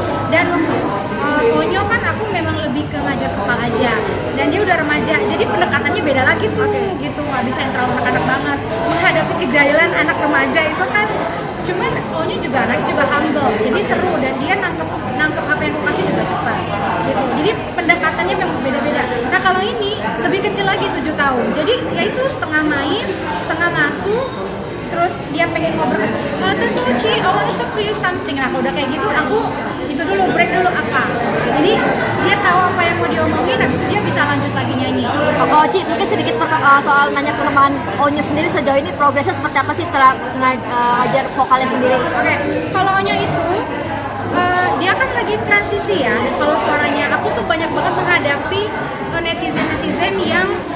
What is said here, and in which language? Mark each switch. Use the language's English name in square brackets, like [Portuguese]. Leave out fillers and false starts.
[Indonesian] Dan Onyo kan aku memang lebih ke ngajar vokal aja, dan dia udah remaja, jadi pendekatannya beda lagi tuh gitu, nggak bisa yang terlalu anak-anak banget menghadapi kejailan anak remaja itu kan. Cuman Onyo juga anaknya juga humble, jadi seru, dan dia nangkep apa yang aku kasih juga cepat gitu. Jadi pendekatannya memang beda-beda. Nah kalau ini lebih kecil lagi 7 tahun, jadi ya itu setengah main, setengah ngasuh. Terus dia pengen ngobrol, Tante Uci, [English] I want to talk to you something. [Indonesian] Nah kalau udah kayak gitu, aku itu dulu, break dulu apa. Jadi dia tahu apa yang mau diomongin, habis itu dia bisa lanjut lagi nyanyi. Oke, Uci, mungkin sedikit soal nanya perkembangan Onyo sendiri sejauh ini progresnya seperti apa sih setelah ngajar vokalnya sendiri? Oke, kalau Onyo itu dia kan lagi transisi ya. Kalau suaranya, aku tuh banyak banget menghadapi netizen yang